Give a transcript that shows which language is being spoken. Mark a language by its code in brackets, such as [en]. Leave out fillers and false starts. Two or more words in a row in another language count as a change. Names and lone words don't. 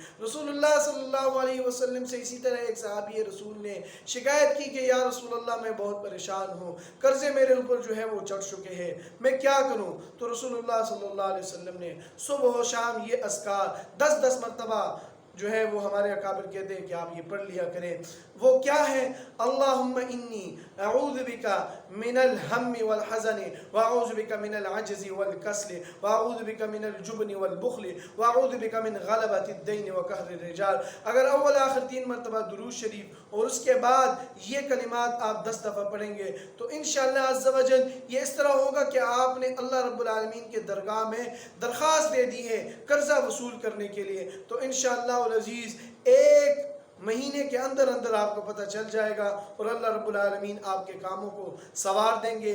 [ar] رسول اللہ صلی اللہ علیہ وسلم [ur] سے اسی طرح ایک صحابی رسول نے شکایت کی کہ [ar] یا رسول اللہ [ur] میں بہت پریشان ہوں، قرضے میرے اوپر جو ہے وہ چڑھ چکے ہیں، میں کیا کروں؟ تو [ar] رسول اللہ صلی اللہ علیہ وسلم [ur] نے صبح و شام یہ اذکار 10 مرتبہ جو ہے وہ ہمارے اکابر کہتے ہیں کہ آپ یہ پڑھ لیا کریں۔ وہ کیا ہے؟ [ar] اللہم انی اعوذ بکا من الہم والحزن واعوذ بکا من العجز والکسل واعوذ بکا من الجبن والبخل واعوذ بکا من غلبۃ الدین وقہر الرجال۔ [ur] اگر اول آخر 3 مرتبہ درود شریف اور اس کے بعد یہ کلمات آپ 10 دفعہ پڑھیں گے تو [ar] انشاءاللہ عز و جل [ur] یہ اس طرح ہوگا کہ آپ نے [ar] اللہ رب العالمین [ur] کے درگاہ میں درخواست دے دی ہے قرضہ وصول کرنے کے لیے، تو [ar] انشاءاللہ العزیز [ur] 1 مہینے کے اندر اندر آپ کو پتہ چل جائے گا، اور [ar] اللہ رب العالمین [ur] آپ کے کاموں کو سنوار دیں گے۔